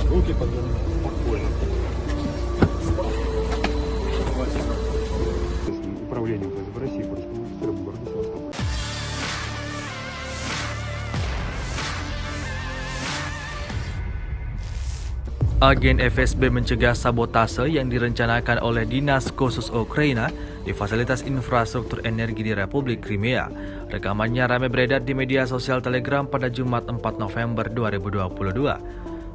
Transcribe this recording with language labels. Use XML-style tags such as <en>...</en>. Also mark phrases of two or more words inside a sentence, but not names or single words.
<ru>Руки подъемные. Спокойно. Управлением ФСБ России по республике Крым в городе Севастополь.</ru> <id>Agen FSB mencegah sabotase yang direncanakan oleh Dinas Khusus Ukraina di fasilitas infrastruktur energi di Republik Crimea. Rekamannya ramai beredar di media sosial Telegram pada Jumat 4 November 2022.</id>